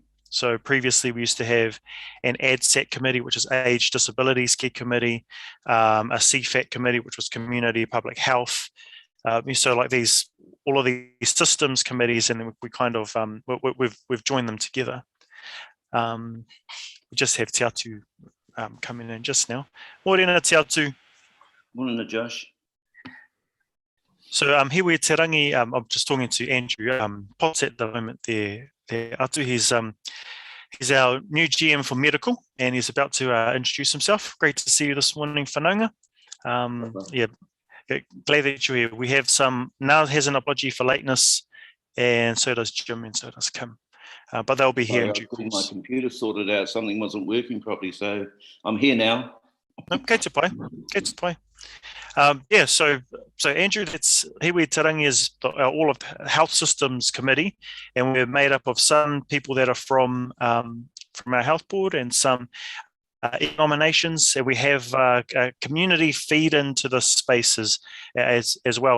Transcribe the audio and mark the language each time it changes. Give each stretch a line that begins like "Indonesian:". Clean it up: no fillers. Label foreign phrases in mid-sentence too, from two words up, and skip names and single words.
English: So previously we used to have an ADSAT committee, which is Age Disabilities Care Committee, a CFAT committee, which was Community Public Health. So like all of these systems committees, and then we kind of we've joined them together. We just have Te Atu coming in just now.
Māori: Morena Te Atu. Morena, Josh.
English: So Hiwa Te Rangi, I'm just talking to Andrew. Pot's at the moment there. Atu, he's our new GM for medical, and he's about to introduce himself. Great to see you this morning, Whanaunga. Yeah, glad that you're here. We have Nal has an apology for lateness, and so does Jim, and so does Kim. But they'll be here in due course. My computer sorted out, something wasn't working properly, so I'm here now.
Māori: Kei te pai.
English: Yeah, so Andrew, that's Hiwa Te Rangi is all of health systems committee, and we're made up of some people that are from our health board and some nominations. And we have a community feed into the spaces as well.